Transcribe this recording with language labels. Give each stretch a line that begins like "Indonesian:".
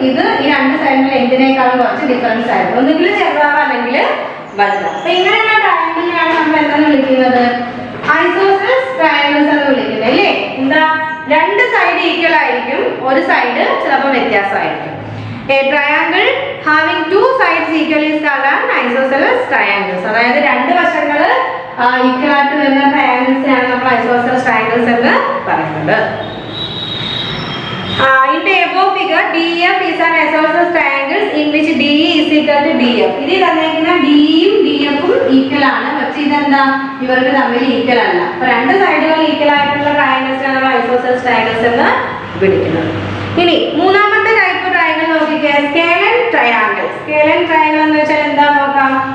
Malayalam: ഇത് ഈ 2 സൈഡിൽ എന്തിനേക്കാളും കുറച്ച് ഡിഫറൻസ് ആയിരിക്കും. ഒന്നുകിൽ ചെറുതാവാം അല്ലെങ്കിൽ വലുതാവും. അപ്പൊ ഇങ്ങനെയുള്ള ട്രയാങ്കിളിനെയാണ് നമ്മൾ എന്തെന്ന് വിളിക്കുന്നത്? ഐസോസെൽസ് ട്രയാങ്കിൾസ് എന്ന് വിളിക്കുന്നത് അല്ലേ? എന്താ? 2 സൈഡ് ഈക്വൽ ആയിരിക്കും, ഒരു സൈഡ് ചിലപ്പോൾ വ്യത്യാസമായിരിക്കും.
English: A triangle having two sides equal is called an isosceles triangles.
Malayalam: അതായത് 2 വശങ്ങൾ ഈക്വൽ ആയിട്ട് വരുന്ന ട്രയാങ്കിൾസിനെയാണ് നമ്മൾ ഐസോസെൽസ് ട്രയാങ്കിൾസ് എന്ന് പറയുന്നത്.
English: In the above figure, DEF is an isosceles triangle in which DE is equal to DF.
Malayalam: ഇതിൽ തന്നിരിക്കുന്ന DEയും DFും ഈക്വൽ ആണ്, പക്ഷേ ഇതെന്താ? ഇവർക്ക് തമ്മിൽ ഈക്വൽ അല്ല. അപ്പോൾ 2 സൈഡുകൾ ഈക്വൽ ആയിട്ടുള്ള ട്രയാങ്കിൾസിനെ നമ്മൾ ഐസോസെൽസ് ട്രയാങ്കിൾസ് എന്ന് വിളിക്കുന്നത്. ഇനി മൂന്നാമത്തെ ടൈപ്പ് ട്രയാങ്കിൾ നോക്കിക്കേ, സ്കേലൻ ട്രയാങ്കിൾ. സ്കേലൻ ട്രയാങ്കിൾ എന്ന് വെച്ചാൽ എന്താ നോക്കാം.